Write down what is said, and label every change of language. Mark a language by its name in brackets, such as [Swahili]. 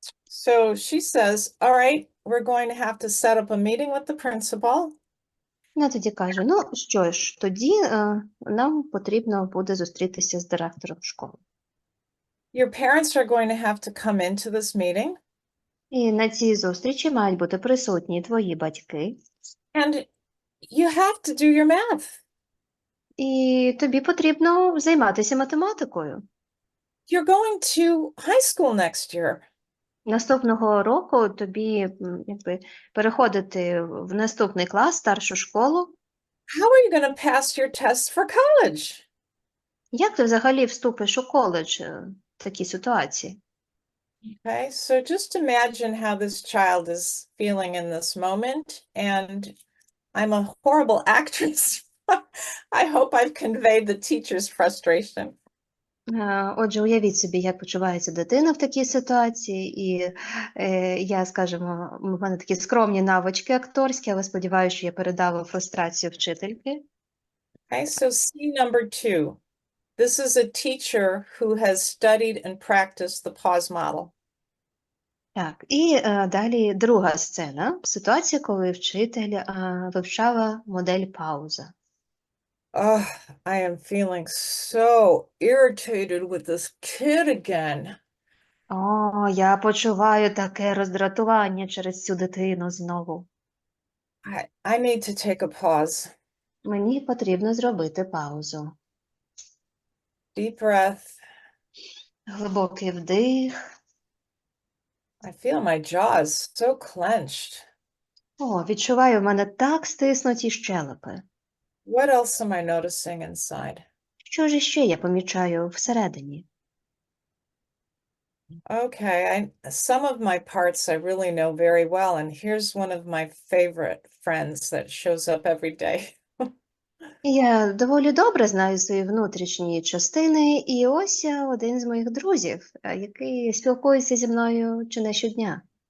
[English] So she says, all right, we're going to have to set up a meeting with the principal. [Ukrainian] Вона тоді каже, ну що ж, тоді нам потрібно буде зустрітися з директором школи. [English] Your parents are going to have to come into this meeting. [Ukrainian] І на цій зустрічі мають бути присутні твої батьки. [English] And you have to do your math. [Ukrainian] І тобі потрібно займатися математикою. [English] You're going to high school next year. [Ukrainian] Наступного року тобі переходити в наступний клас, старшу школу. [English] How are you going to pass your tests for college? [Ukrainian] Як ти взагалі вступиш у коледж в такій ситуації? [English] Okay, so just imagine how this child is feeling in this moment. And I'm a horrible actress. I hope I've conveyed the teacher's frustration. [Ukrainian] Отже, уявіть собі, як почувається дитина в такій ситуації, і я, скажімо, у мене такі скромні навички акторські, але сподіваюся, що я передала фрустрацію вчительки. [English] Okay, so scene number 2. This is a teacher who has studied and practiced the P.A.U.S.E model. [Ukrainian] Так, і далі друга сцена, ситуація, коли вчитель вивчала модель пауза. [English] Oh, I am feeling so irritated with this kid again. [Ukrainian] О, я почуваю таке роздратування через цю дитину знову. [English] I need to take a pause. [Ukrainian] Мені потрібно зробити паузу. [English] Deep breath. [Ukrainian] Глибокий вдих. [English] I feel my jaws so clenched. [Ukrainian] О, відчуваю, в мене так стиснуті щелепи. [English] What else am I noticing inside? [Ukrainian] Що ж іще я помічаю всередині? [English] Okay, some of my parts I really know very well, and here's one of my favorite friends that shows up every day. [Ukrainian] Я доволі добре знаю свої внутрішні частини, і ось один з моїх друзів, який спілкується зі мною чи не щодня.